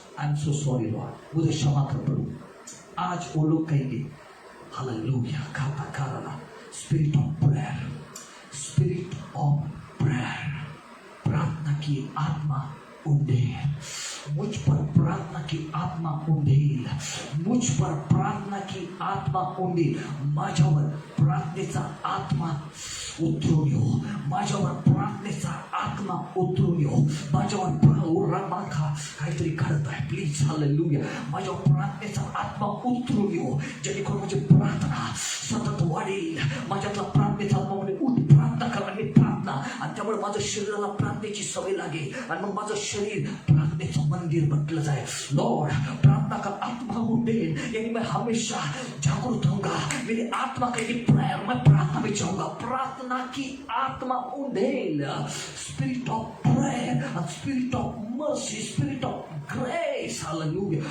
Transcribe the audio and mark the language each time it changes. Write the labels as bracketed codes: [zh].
[en] I am so sorry Lord, [hi] मुझे क्षमा कर प्रभु. आज वो लोग कहेंगे hallelujah, [en] Spirit of prayer, spirit of prayer. [hi] प्रार्थना की आत्मा उंडेल मुझ पर. प्रार्थना की आत्मा उंडेल मुझ पर. प्रार्थना की आत्मा उंडेल. [mr] माझ्यावर प्रार्थनेचा आत्मा उतरून येऊ. माझ्यावर प्रार्थनेचा आत्मा उतरून येऊ. माझ्यावर रामाखा काहीतरी घडत आहे. Please hallelujah. माझ्यावर प्रार्थनेचा आत्मा उतरून येऊ, जेणेकरून माझी प्रार्थना सतत वाढेल. माझ्यातला प्रार्थनेचा आत्मा म्हणजे उठ प्रार्थना करणारी प्रार्थना, आणि त्यामुळे माझ्या शरीराला प्रार्थनेची सवय लागेल आणि मग माझं शरीर प्रार्थनेचं मंदिर बनलं जाए. [hi] लॉर्ड, प्रार्थना का आत्मा उठेल, यानी मैं हमेशा जागरूक रहूंगा. मेरी आत्मा कहेगी प्रेयर, मैं प्रार्थना में जाऊंगा. प्रार्थना की आत्मा उठेल. [en] Spirit of prayer, spirit of mercy, spirit of grace. Hallelujah.